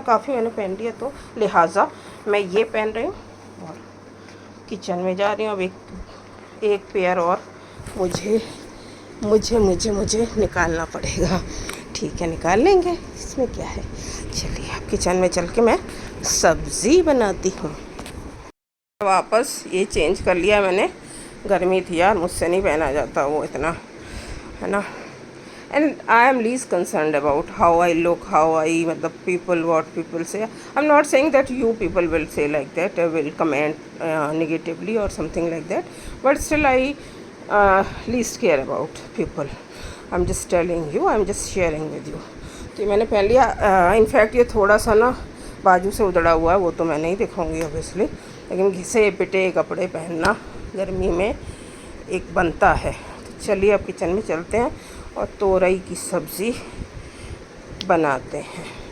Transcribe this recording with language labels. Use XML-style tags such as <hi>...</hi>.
<hi>काफ़ी मैंने पहन लिया, तो लिहाजा मैं ये पहन रही हूँ और किचन में जा रही हूँ। अब एक पेयर और मुझे मुझे मुझे मुझे निकालना पड़ेगा। ठीक है, निकाल लेंगे, इसमें क्या है। चलिए अब किचन में चल के मैं सब्ज़ी बनाती हूँ। वापस ये चेंज कर लिया मैंने, गर्मी थी यार, मुझसे नहीं पहना जाता वो इतना, है ना।</hi> <en>and I am least concerned about how I look, how I, people, what people say. I'm not saying that you people will say like that, will comment negatively or something like that, but still I least care about people. I'm just telling you, I'm just sharing with you.</en> <hi>तो ये मैंने पहन लिया। In fact ये थोड़ा सा ना बाजू से उधड़ा हुआ है, वो तो मैं नहीं दिखाऊंगी ऑब्वियसली, लेकिन घिसे पिटे कपड़े पहनना गर्मी में एक बनता है। तो चलिए अब किचन में चलते हैं और तोरई की सब्ज़ी बनाते हैं।</hi>